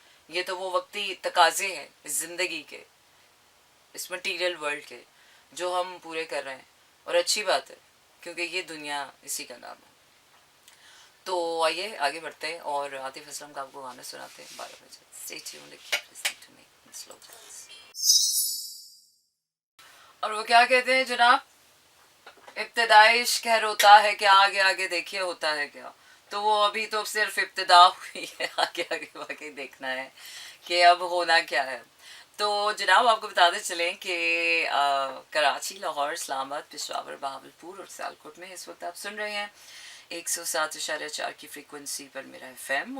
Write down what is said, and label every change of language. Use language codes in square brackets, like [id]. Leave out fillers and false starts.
[ur] یہ تو وہ وقتی تقاضے ہیں اس زندگی کے, اس مٹیریل ورلڈ کے, جو ہم پورے کر رہے ہیں. اور اچھی بات ہے کیونکہ یہ دنیا اسی کا نام ہے. تو آئیے آگے بڑھتے ہیں اور عاطف اسلم کا آپ کو گانا سناتے ہیں 12 بجے. [en] Stay tuned, keep listening to me in slow jazz. [ur] اور وہ کیا کہتے ہیں جناب, ابتدائی عشق ہے روتا ہے کہ آگے آگے دیکھیے ہوتا ہے کیا. تو وہ ابھی تو صرف ابتدا ہوئی ہے, آگے آگے واقعی دیکھنا ہے کہ اب ہونا کیا ہے. تو جناب آپ کو بتاتے چلیں کہ کراچی, لاہور, اسلام آباد, پشاور, بہاولپور اور سیالکوٹ میں اس وقت آپ سن رہے ہیں 107.4 کی فریکوینسی پر میرا ایف ایم.